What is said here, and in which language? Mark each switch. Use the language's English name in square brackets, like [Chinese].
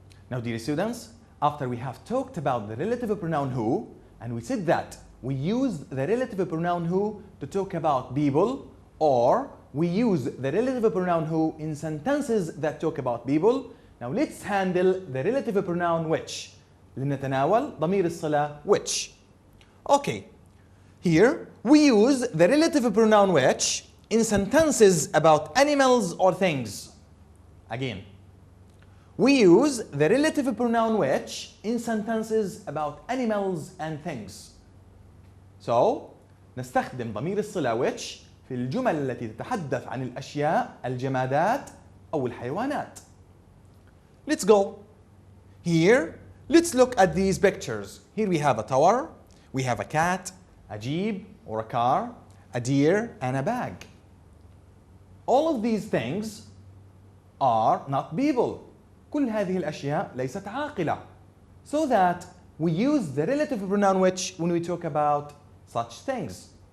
[English] Now, dear students, after we have talked about the relative pronoun who, and we said that we use the relative pronoun who to talk about people, or we use the relative pronoun who in sentences that talk about people. Now let's handle the relative pronoun which. [Arabic] لنتناول ضمير الصلة which. [English] Okay. Here we use the relative pronoun which in sentences about animals or things. Again. We use the relative pronoun which in sentences about animals and things. [Arabic] So, نستخدم ضمير الصلة which في الجمل التي تتحدث عن الأشياء الجمادات أو الحيوانات. [English] Let's go. Here, let's look at these pictures. Here we have a tower, we have a cat, a jeep or a car, a deer and a bag. All of these things are not people. [Arabic] كل هذه الأشياء ليست عاقلة. [English] So that we use the relative pronoun which when we talk about such things.